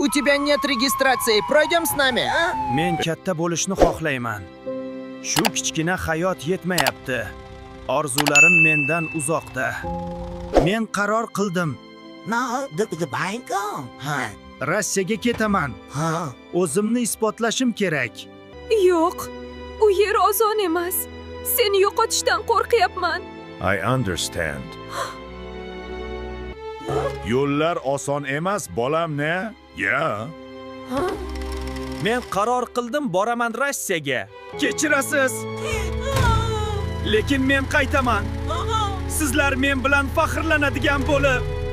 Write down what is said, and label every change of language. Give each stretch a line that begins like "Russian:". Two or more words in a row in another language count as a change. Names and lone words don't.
Russian: тебя нет регистрации. Пройдем с нами, а?
Uzbek: Men katta bo'lishni xohlayman. Shu kichkina hayot yetmayapti. Orzularim mendan uzoqda. Men qaror qildim.
English: No, the bank on. Huh?
Uzbek: Rossiyaga ketaman. Huh? O'zimni isbotlashim kerak. Yo'q, u yer oson emas. Seni yo'qotishdan qo'rqyapman.
English: I understand.
Uzbek: Yo'llar oson emas, bolam-ne? Ya. Men qaror qildim, boraman Rossiyaga. Kechirasiz. Lekin men qaytaman. Sizlar men bilan faxrlanadigan bo'lib.